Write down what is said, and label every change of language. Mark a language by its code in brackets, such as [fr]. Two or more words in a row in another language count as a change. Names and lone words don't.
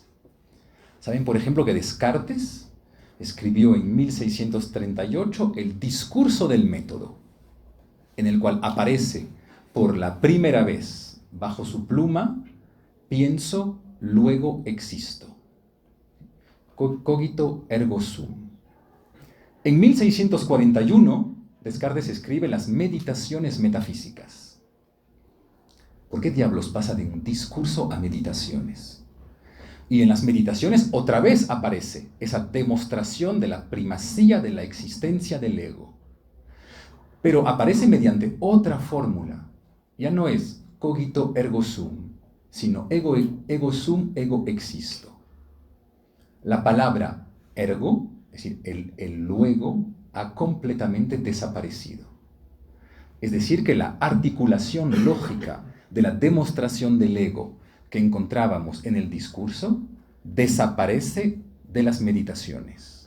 [es] ¿Saben, por ejemplo, que Descartes escribió en 1638 el Discurso del Método, en el cual aparece por la primera vez bajo su pluma, pienso, luego existo. [la] Cogito ergo sum. [es] En 1641, Descartes escribe las Meditaciones metafísicas. ¿Por qué diablos pasa de un discurso a meditaciones? Y en las meditaciones otra vez aparece esa demostración de la primacía de la existencia del ego. Pero aparece mediante otra fórmula. Ya no es [la] cogito ergo sum, [es] sino [la] ego sum, ego existo. [es] La palabra ergo, es decir, el luego, ha completamente desaparecido. Es decir, que la articulación lógica de la demostración del ego que encontrábamos en el discurso desaparece de las meditaciones.